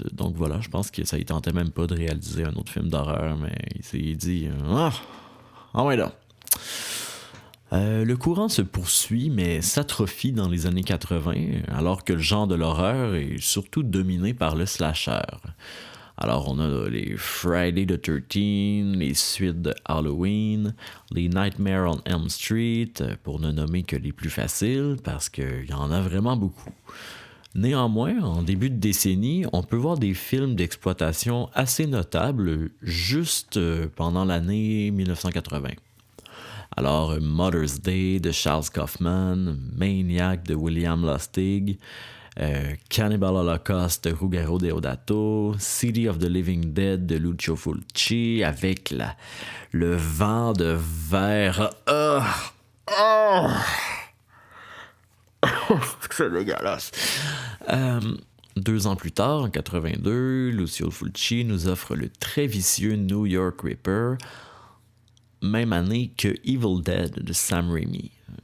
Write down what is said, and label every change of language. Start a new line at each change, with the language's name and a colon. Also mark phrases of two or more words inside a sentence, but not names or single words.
French: Donc voilà, je pense que ça ne tentait même pas de réaliser un autre film d'horreur, mais il s'est dit ouais là. Le courant se poursuit, mais s'atrophie dans les années 80, alors que le genre de l'horreur est surtout dominé par le slasher. Alors, on a les Friday the 13th, les suites de Halloween, les Nightmare on Elm Street, pour ne nommer que les plus faciles, parce qu'il y en a vraiment beaucoup. Néanmoins, en début de décennie, on peut voir des films d'exploitation assez notables juste pendant l'année 1980. Alors, Mother's Day de Charles Kaufman, Maniac de William Lustig, Cannibal Holocaust de Ruggero Deodato, City of the Living Dead de Lucio Fulci, avec le vent de verre. C'est dégueulasse. 2 ans plus tard, en 82, Lucio Fulci nous offre le très vicieux New York Ripper, même année que Evil Dead de Sam Raimi.